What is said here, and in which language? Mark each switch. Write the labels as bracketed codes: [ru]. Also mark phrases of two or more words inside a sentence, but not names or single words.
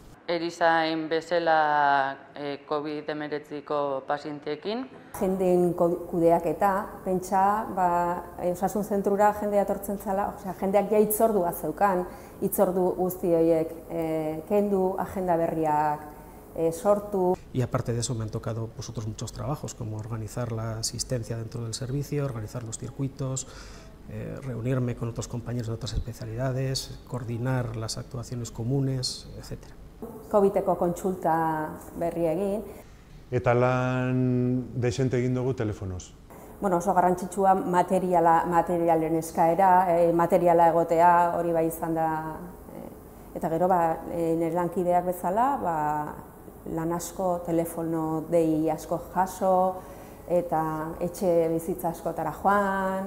[eu] erizain bezala COVID-19ko pazienteekin. Jendeen kudeaketa, pentsa, osasun zentrura jendea etortzen zela, jendeak ja hitzordua zeukan, hitzordu guzti horiek kendu, agenda berriak sortu. [es] Y aparte de eso me han tocado otros muchos trabajos, como organizar la asistencia dentro del servicio, organizar los circuitos, reunirme con otros compañeros de otras especialidades, coordinar las actuaciones comunes, etc. [eu] COVID-eko kontsulta berri egin. Eta lan desente egin dugu telefonoz. Bueno, oso garrantzitsua materialen eskaera, materiala egotea hori bai izan da. Eta gero, nire lankideak bezala, lan asko, telefono dei asko jaso, eta etxe bizitza askotara joan.